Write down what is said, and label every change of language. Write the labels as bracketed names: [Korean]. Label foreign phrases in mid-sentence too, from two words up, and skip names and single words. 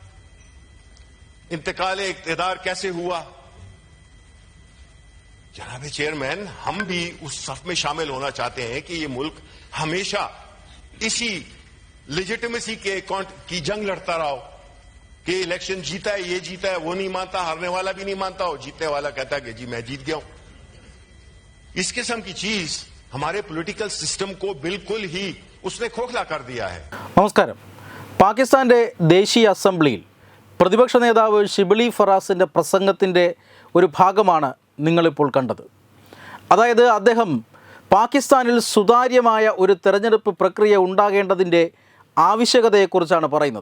[Urdu] انتقال اختیار کیسے ہوا؟ جناب چیئرمین، ہم بھی اس صف میں شامل ہونا چاہتے ہیں کہ یہ ملک ہمیشہ اسی لیجیٹیمیسی کی جنگ لڑتا رہا ہو کہ الیکشن جیتا ہے، یہ جیتا ہے، وہ نہیں مانتا، ہارنے والا بھی نہیں مانتا ہو، جیتنے والا کہتا ہے کہ جی میں جیت گیا ہوں. اس قسم کی چیز ہمارے [English] political system [Urdu] کو بالکل ہی اس نے کھوکھلا کر دیا ہے. [Malayalam] നമസ്കാരം. പാകിസ്ഥാന്റെ ദേശീയ അസംബ്ലിയിൽ പ്രതിപക്ഷ നേതാവ് ഷിബിലി ഫറാസിൻ്റെ പ്രസംഗത്തിൻ്റെ ഒരു ഭാഗമാണ് നിങ്ങളിപ്പോൾ കണ്ടത്. അതായത് അദ്ദേഹം പാകിസ്ഥാനിൽ സുതാര്യമായ ഒരു തെരഞ്ഞെടുപ്പ് പ്രക്രിയ ഉണ്ടാകേണ്ടതിൻ്റെ ആവശ്യകതയെക്കുറിച്ചാണ് പറയുന്നത്.